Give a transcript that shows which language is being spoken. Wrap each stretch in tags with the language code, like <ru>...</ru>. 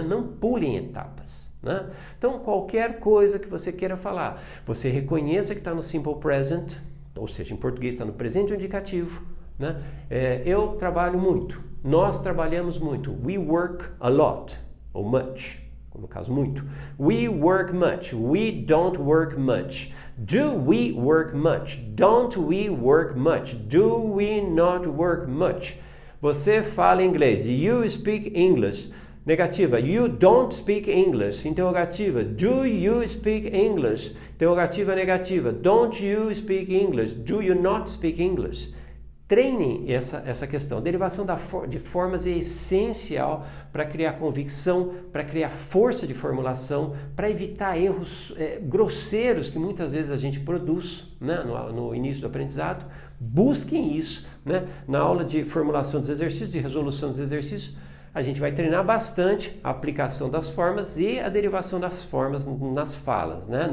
<pt>Não pulem etapas. Né? Então, qualquer coisa que você queira falar, você reconheça que está no Simple Present, ou seja, em português está no presente indicativo. Né? Eu trabalho muito, nós trabalhamos muito.</pt> <en>We work a lot,</en> <pt>ou much, no caso muito.</pt> <en>We work much, we don't work much. Do we work much? Don't we work much? Do we not work much?</en> <pt>Você fala inglês,</pt> <en>you speak English. Negativa, you don't speak English. Interrogativa, do you speak English?</en> <pt>Interrogativa negativa,</pt> <en>don't you speak English? Do you not speak English?</en> <pt>treinem essa questão. A derivação de formas é essencial para criar convicção, para criar força de formulação, para evitar erros grosseiros que muitas vezes a gente produz, né, no início do aprendizado. Busquem isso, né? Na aula de formulação dos exercícios, de resolução dos exercícios, a gente vai treinar bastante a aplicação das formas e a derivação das formas nas falas, né?</pt>